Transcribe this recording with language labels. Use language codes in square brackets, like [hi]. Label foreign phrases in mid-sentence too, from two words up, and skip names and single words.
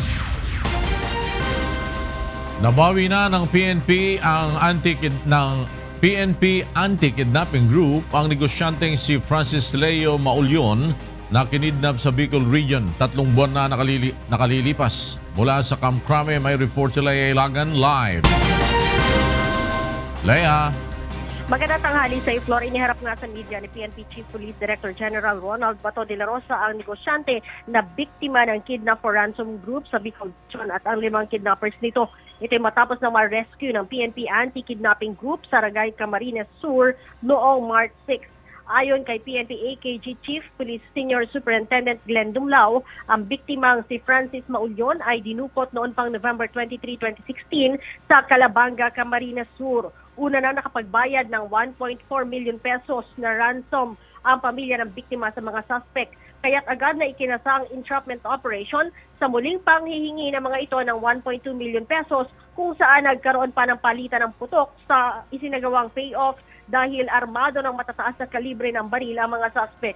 [tl] Nabawi na ng PNP Anti-Kidnapping Group ang negosyanteng si Francis Leo Maulyon na kinidnap sa Bicol Region. 3 buwan na nakalilipas. Mula sa Camp Crame, may report si Lea Ilagan live. Lea. Magandang tanghali sa Flor. Iniharap nga sa media ni PNP Chief Police Director General Ronald Bato de la Rosa ang negosyante na biktima ng [en] kidnap for ransom group [tl] sa Bicol Region at ang 5 kidnappers nito. Ito'y matapos na ma-rescue ng PNP Anti-Kidnapping Group sa Ragay, Camarines Sur noong March 6. Ayon kay PNP AKG Chief Police Senior Superintendent Glenn Dumlao, ang biktimang si Francis Maulyon ay dinukot noon pang November 23, 2016 sa Calabanga, Camarines Sur. Una na nakapagbayad ng 1.4 [en] million pesos [tl] na ransom ang pamilya ng biktima sa mga suspect. Kaya't agad na ikinasa ang [en] entrapment operation [tl] sa muling panghihingi ng mga ito ng 1.2 [en] million pesos [tl] kung saan nagkaroon pa ng palitan ng putok sa isinagawang payoff dahil armado ng matataas na kalibre ng baril ang mga suspect.